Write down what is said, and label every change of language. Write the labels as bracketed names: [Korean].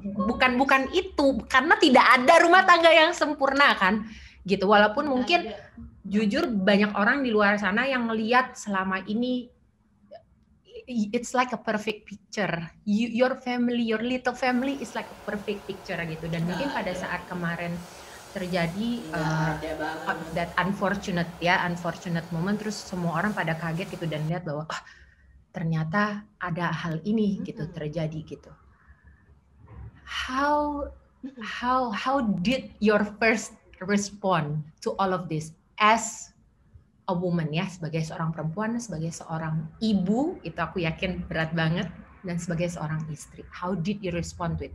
[Indonesian] Bukan itu, karena tidak ada rumah tangga yang sempurna kan gitu, walaupun mungkin jujur banyak orang di luar sana yang ngelihat selama ini [English] it's like a perfect picture. Your family, your little family is like a perfect picture gitu. [Indonesian] Dan mungkin pada saat kemarin terjadi [English] that unfortunate moment, [Indonesian] terus semua orang pada kaget gitu dan lihat bahwa ternyata ada hal ini gitu terjadi gitu. [English] How did your first respond to all of this as a woman [Indonesian] ya, sebagai seorang perempuan, sebagai seorang ibu, itu aku yakin berat banget, dan sebagai seorang istri, [English] how did you respond to it?